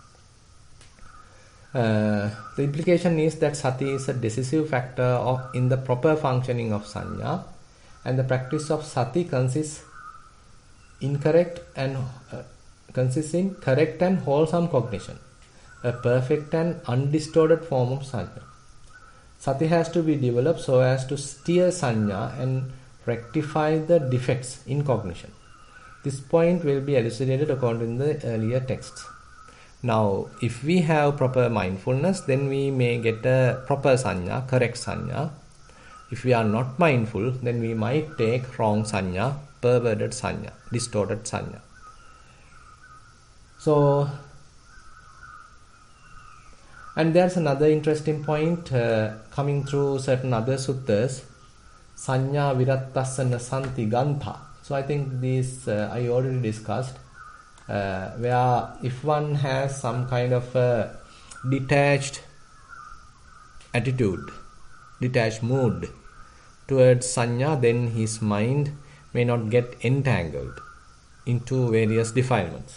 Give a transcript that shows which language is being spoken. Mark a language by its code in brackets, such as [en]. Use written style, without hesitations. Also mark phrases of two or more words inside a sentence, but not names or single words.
[en] The implication is that sati is a decisive factor in the proper functioning of sanya, and the practice of sati consists in correct and wholesome cognition, a perfect and undistorted form of sanya. Sati has to be developed so as to steer sanya and rectify the defects in cognition. This point will be elucidated according to the earlier texts. Now, if we have proper mindfulness, then we may get a proper sanya, correct sanya. If we are not mindful, then we might take wrong sanya, perverted sanya, distorted sanya. So, and there's another interesting point coming through certain other suttas, [pi] sanya virattasana santi gantha. [en] So I think this I already discussed, where if one has some kind of a detached attitude, detached mood towards sanya, then his mind may not get entangled into various defilements.